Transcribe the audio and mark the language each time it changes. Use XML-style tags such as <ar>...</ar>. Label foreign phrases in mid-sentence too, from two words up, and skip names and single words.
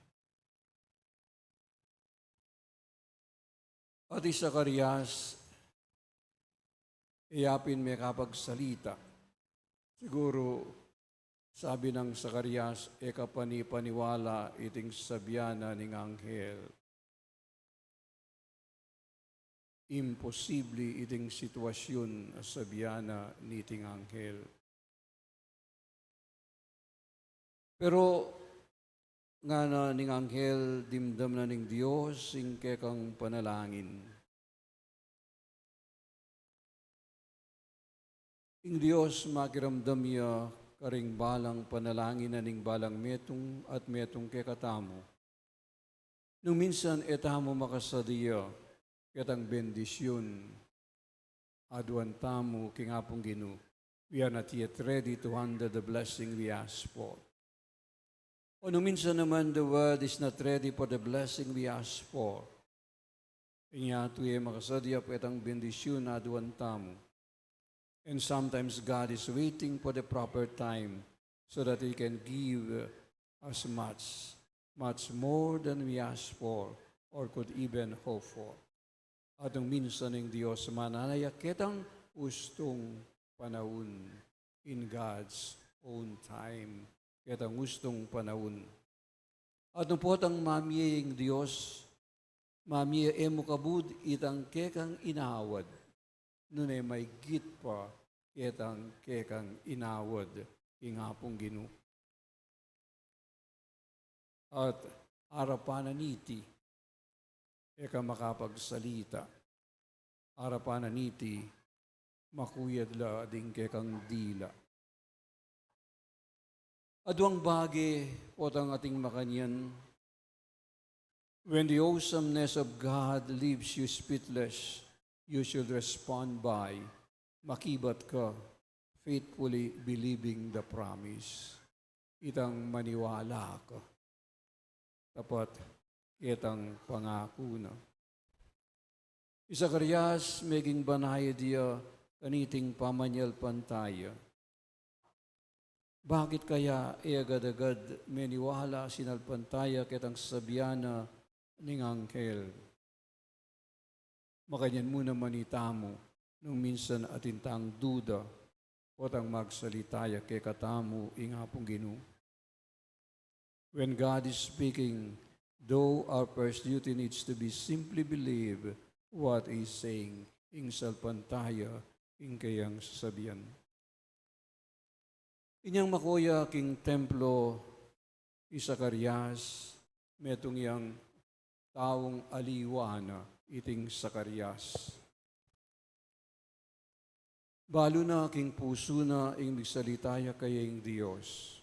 <pam>At isa Zacarias, iyapin may kapagsalita. Siguro, sabi ng Zacarias, kapani-paniwala iting sabyana ning anghel. Imposible iting sitwasyon sabyana niting anghel. Pero, nga na ning anghel, dimdam na ning Diyos, singke kang panalangin. Ing Diyos makiramdam ya karing balang panalangin na ning balang metong at metong kekatamo. Nung minsan etamo makasadiya, ketang bendisyon, aduan tamo kingapong Ginoo.</pam> <en>We are not yet ready to handle the blessing we ask for.</en> <pam>O nung minsan naman,</pam> <en>the world is not ready for the blessing we ask for.</en> <pam>Inya tuye makasadya po itang bendisyon na aduan tamo.</pam> <en>And sometimes God is waiting for the proper time so that He can give us much more than we ask for or could even hope for.</en> <pam>At nung minsan ng Diyos mananaya kitang ustong panahon</pam> <en>in God's own time.</en> <pam>Kitang gustong panahon. At nung potang mamiyeng Diyos, mamiye mo kabud itang kekang inawad. Nunay may git pa kitang kekang inawad ingapong Ginoo. At arapanan niti, eka makapagsalita. Arapanan niti, makuyad la ding kekang dila. Aduang bagi potang ating makanyan,</pam> <en>when the awesomeness of God leaves you speechless, you should respond by,</en> <pam>makibat ka,</pam> <en>faithfully believing the promise.</en> <pam>Itang maniwala ka. Tapat, kitang pangako na. Isa Zacarias, meging banaya diya, kaniting pamanyal pantaya. Bakit kaya agad-agad meniwala sinalpantaya kitang sabyana ning anghel? Makanyan muna manitamo nung minsan atintang duda o tang magsalitaya kay katamo ingapong Ginoo.</pam> <en>When God is speaking, though our first duty needs to be simply believe what He's saying,</en> <pam>ing salpantaya, ing kayang sasabihan. Inyang makuya king templo Zacarias, metong yang taong aliwana iting Zacarias. Balo na king puso na ing migsalitaya kayang Diyos.</pam>